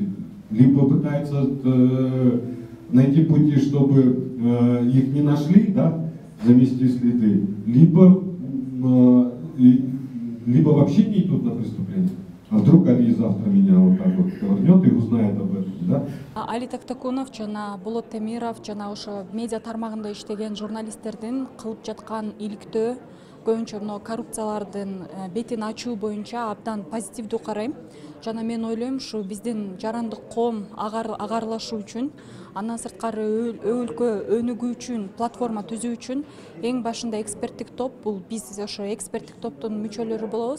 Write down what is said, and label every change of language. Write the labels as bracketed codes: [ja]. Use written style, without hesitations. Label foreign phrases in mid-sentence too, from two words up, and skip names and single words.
[ru] Либо пытаются найти пути, чтобы их не нашли, да, замести следы, либо вообще не идут на преступление. А вдруг Али завтра меня вот так вот ковырнет и узнает об этом, да? [ky] Али Токтакунов жана Болот Темиров жана ошо медиа тармагында иштеген журналисттердин кылып жаткан иликтөө, көбүнчө мына коррупциялардын бетин ачуу боюнча абдан позитивдүү карайм. Жана мен ойлойм, ушу биздин жарандык коом агарлашуу үчүн, андан сырткары өлкө өнүгүү үчүн платформа түзүү үчүн эң башында эксперттик топ, бул биз ошо эксперттик топтун мүчөлөрү болобуз.